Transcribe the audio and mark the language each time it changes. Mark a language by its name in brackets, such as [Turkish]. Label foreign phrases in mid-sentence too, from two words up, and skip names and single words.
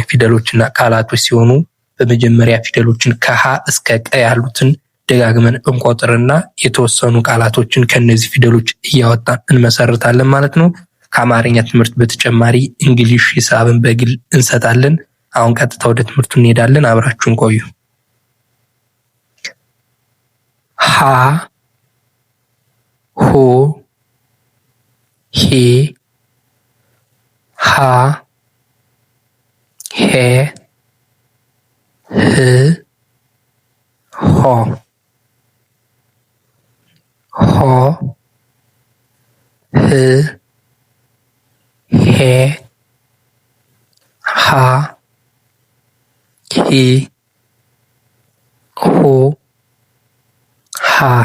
[Amharic] ፊደሎችና ቃላቶች ሲሆኑ በመጀመሪያ ፊደሎችን ከሀ እስከ ቀ ያሉትን ደጋግመን እንቆጥርና የተወሰኑ ቃላቶችን ከነዚህ ፊደሎች እያወጣን እንመሰርታለን ማለት ነው። ከአማርኛ ትምህርት በተጨማሪ እንግሊሽ፣ ሂሳብን በግል እንሰጣለን። አሁን ቀጥታ ወደ ትምህርቱ እንሄዳለን። አብራችሁን ቆዩ። ሀ ሁ ሂ ሃ ሄ ህ ሆ ሆ ህ ሄ ሃ ሂ ሁ ሃ